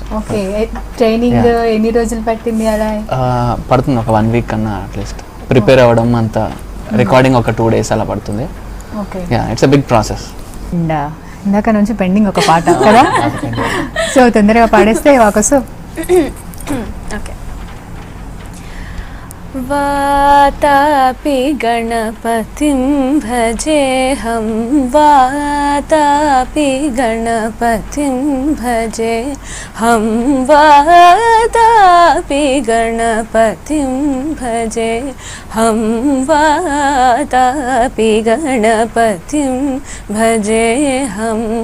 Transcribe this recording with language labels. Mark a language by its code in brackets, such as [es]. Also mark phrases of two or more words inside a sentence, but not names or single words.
[te] ఓకే, ట్రైనింగ్ ఎన్ని రోజులు పట్టింది అలా? పడుతుంది ఒక 1 వీక్ కన్నా అట్లీస్ట్. ప్రిపేర్ అవ్వడం అంతా, రికార్డింగ్ ఒక 2 days అలా పడుతుంది. ఓకే, [en] it's a big process. [te] ఇందాక నుంచి పెండింగ్ ఒక పాట కదా, సో తొందరగా పాడేస్తే వాకోసం. ఓకే. [sa] वातापि गणपतिं भजेऽहं, वातापि गणपतिं भजेऽहं, वातापि गणपतिं भजेऽहं, वातापि गणपतिं भजेऽहं,